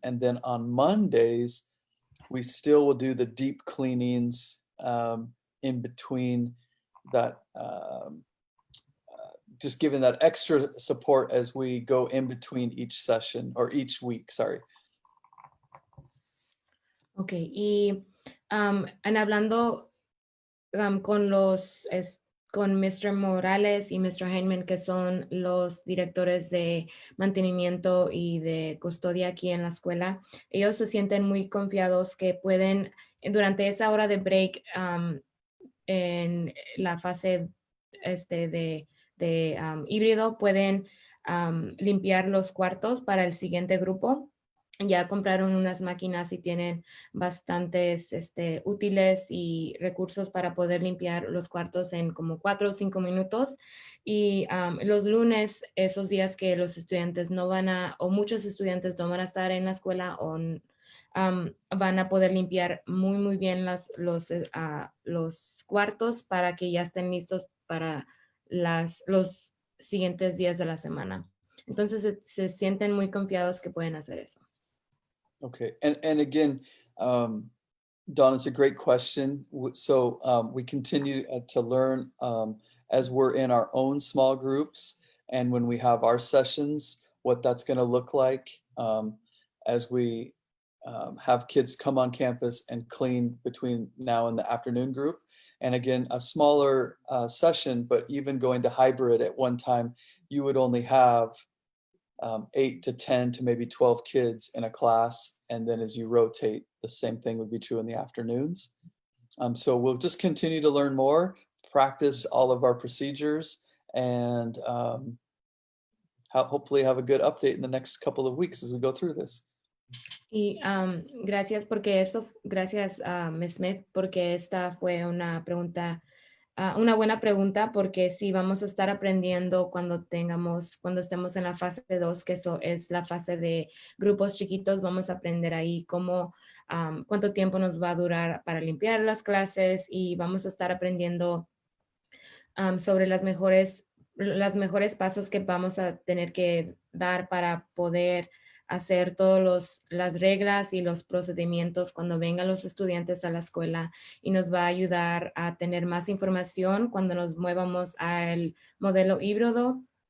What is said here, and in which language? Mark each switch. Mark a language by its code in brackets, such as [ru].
[en] And then on Mondays, we still will do the deep cleanings in between that, just giving that extra support as we go in between each session, or each week, sorry. [es] Okay, y en hablando con Mr. Morales y Mr. Heineman, que son los directores de mantenimiento y de custodia aquí en la escuela, ellos se sienten muy confiados que pueden, durante esa hora de break, en la fase de híbrido, pueden limpiar los cuartos para el siguiente grupo. Ya compraron unas máquinas y tienen bastantes útiles y recursos para poder limpiar los cuartos en como 4 o 5 minutos. Y los lunes, esos días que los estudiantes no van a, o muchos estudiantes no van a estar en la escuela, o van a poder limpiar muy bien los cuartos para que ya estén listos para los siguientes días de la semana. Entonces se sienten muy confiados que pueden hacer eso. [en] Okay, and again, Don, it's a great question. So we continue to learn as we're in our own small groups, and when we have our sessions, what that's going to look like as we have kids come on campus and clean between now and the afternoon group. And again, a smaller session, but even going to hybrid at one time, you would only have 8 to 10 to maybe 12 kids in a class. And then as you rotate, the same thing would be true in the afternoons. So we'll just continue to learn more, practice all of our procedures, and hopefully have a good update in the next couple of weeks as we go through this. [es] Y gracias gracias a Ms. Smith, porque esta fue una pregunta, una buena pregunta, porque sí vamos a estar aprendiendo cuando estemos en la fase 2, que eso es la fase de grupos chiquitos. Vamos a aprender ahí cuánto tiempo nos va a durar para limpiar las clases, y vamos a estar aprendiendo sobre los mejores pasos que vamos a tener que dar para poder hacer todas las reglas y los procedimientos cuando vengan los estudiantes a la escuela, y nos va a ayudar a tener más información cuando nos movamos al modelo híbrido.